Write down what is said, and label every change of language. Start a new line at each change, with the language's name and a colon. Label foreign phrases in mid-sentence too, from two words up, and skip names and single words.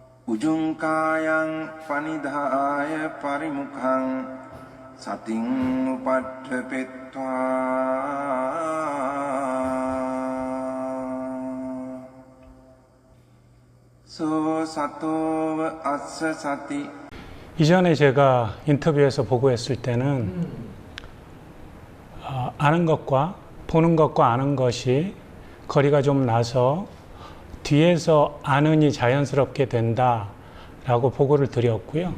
Pali: උජුංකායං පනිදාය පරිමුඛං සතින් උපට්ඨපෙත්වා 소 සතෝව අස්ස සති.
Korean: 이전에 제가 인터뷰에서 보고했을 때는 아는 것과 보는 것과 아는 것이 거리가 좀 나서 뒤에서 아는이 자연스럽게 된다라고 보고를 드렸고요.